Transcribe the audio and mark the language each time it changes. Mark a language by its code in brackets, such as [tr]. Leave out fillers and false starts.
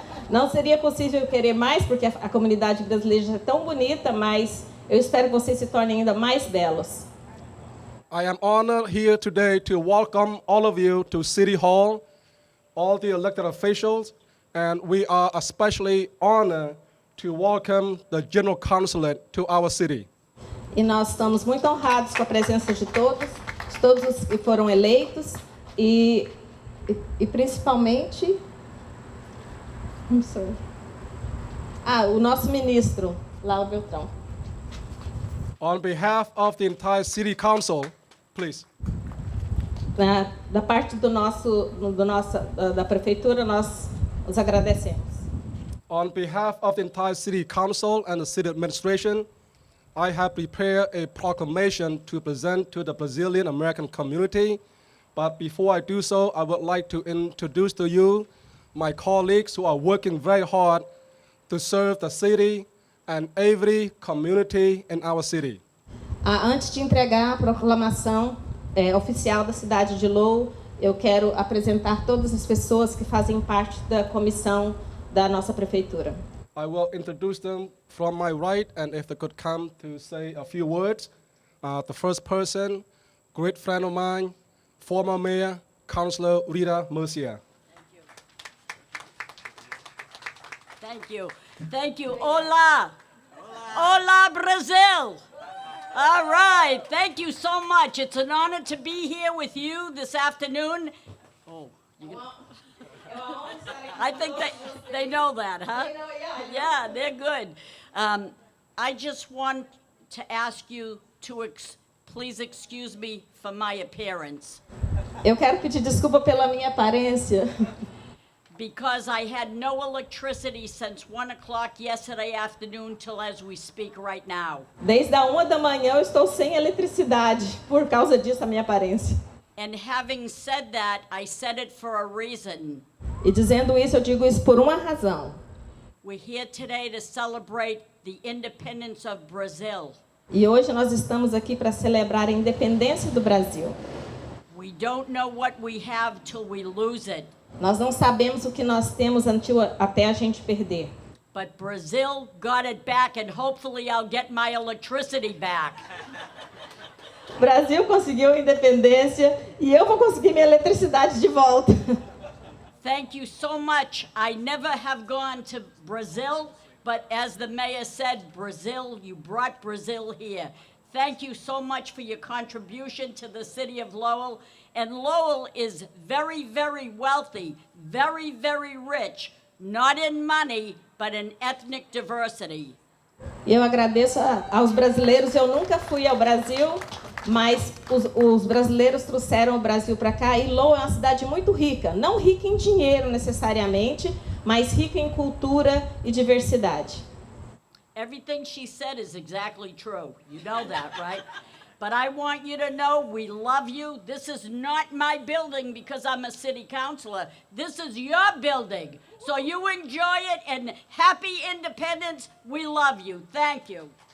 [pt] Não seria possível querer mais, porque a comunidade brasileira já é tão bonita, mas eu espero que vocês se tornem ainda mais belos. [en] I am honored here today to welcome all of you to City Hall, all the elected officials, and we are especially honored to welcome the General Consulate to our city. [pt] E nós estamos muito honrados com a presença de todos os que foram eleitos e principalmente o nosso ministro, Lowell Beltrão. [en] On behalf of the entire City Council, please. [pt] Da parte da prefeitura, nós os agradecemos. [en] On behalf of the entire City Council and the City Administration, I have prepared a proclamation to present to the Brazilian American community. But before I do so, I would like to introduce to you my colleagues who are working very hard to serve the city and every community in our city. [pt] Antes de entregar a proclamação oficial da cidade de Lowell, eu quero apresentar todas as pessoas que fazem parte da comissão da nossa prefeitura. [en] I will introduce them from my right, and if they could come to say a few words. The first person, great friend of mine, former mayor, Councilor Rita Murcia. Thank you. Thank you. [es] Hola. Hola, [en] Brazil. All right. Thank you so much. It's an honor to be here with you this afternoon. Oh, I think they know that, huh? They know, yeah. Yeah, they're good. I just want to ask you to please excuse me for my appearance. [pt] Eu quero pedir desculpa pela minha aparência. [en] Because I had no electricity since 1 o'clock yesterday afternoon till as we speak right now. [pt] Desde a 1 da manhã eu estou sem eletricidade por causa disso a minha aparência. [en] And having said that, I said it for a reason. [pt] E dizendo isso, eu digo isso por uma razão. [en] We're here today to celebrate the independence of Brazil. [pt] E hoje nós estamos aqui para celebrar a independência do Brasil. [en] We don't know what we have till we lose it. [pt] Nós não sabemos o que nós temos até a gente perder. [en] But Brazil got it back, and hopefully I'll get my electricity back. [pt] O Brasil conseguiu a independência e eu vou conseguir minha eletricidade de volta. [en] Thank you so much. I never have gone to Brazil, but as the mayor said, Brazil, you brought Brazil here. Thank you so much for your contribution to the city of Lowell. And Lowell is very, very wealthy, very, very rich, not in money, but in ethnic diversity. [pt] Eu agradeço aos brasileiros. Eu nunca fui ao Brasil, mas os brasileiros trouxeram o Brasil para cá. E Lowell é uma cidade muito rica. Não rica em dinheiro necessariamente, mas rica em cultura e diversidade. [en] Everything she said is exactly true. You know that, right? But I want you to know we love you. This is not my building because I'm a city councilor. This is your building. So you enjoy it, and happy independence. We love you. Thank you.